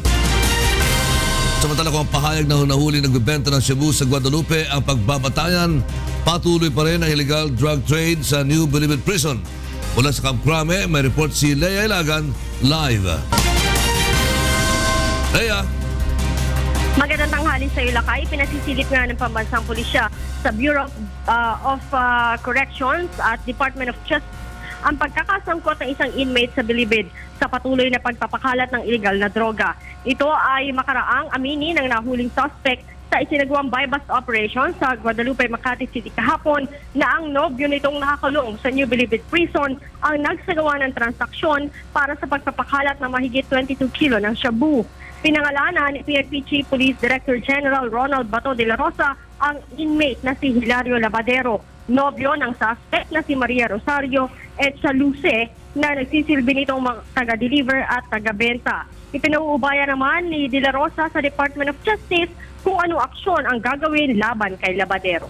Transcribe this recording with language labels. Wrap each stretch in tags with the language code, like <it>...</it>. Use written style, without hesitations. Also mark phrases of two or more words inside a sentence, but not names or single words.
<tl>Samantala kung ang pahayag na nahuli nagbebenta ng shabu sa Guadalupe ang pagbabatayan, patuloy pa rin ang</tl> <en>illegal drug trade</en> <tl>sa New Bilibid Prison. Mula sa Camp Crame, may report si Lea Ilagan live. Lea! Magandang tanghali sa iyo, Lakay. Pinasisilip nga ng pambansang pulisya sa Bureau of Corrections at Department of ang pagkakasangkot ng isang inmate sa bilibid sa patuloy na pagpapakalat ng illegal na droga. Ito ay makaraang amini ng nahuling suspect sa isinagawang</tl> <en>buy-bust operation</en> <tl>sa Guadalupe, Makati City kahapon na ang nobyo nitong nakakulong sa New Bilibid Prison ang nagsagawa ng transaksyon para sa pagpapakalat ng mahigit 22 kilo ng shabu. Pinangalanan ni PNP Chief Police Director General Ronald Bato de la Rosa ang inmate na si Hilario Labadero, nobyo ng suspect na si Maria Rosario at sa Luce na nagsisilbi nitong mga taga-deliver at taga-benta. Ipinauubaya naman ni De La Rosa sa Department of Justice kung anong aksyon ang gagawin laban kay Labadero.</tl>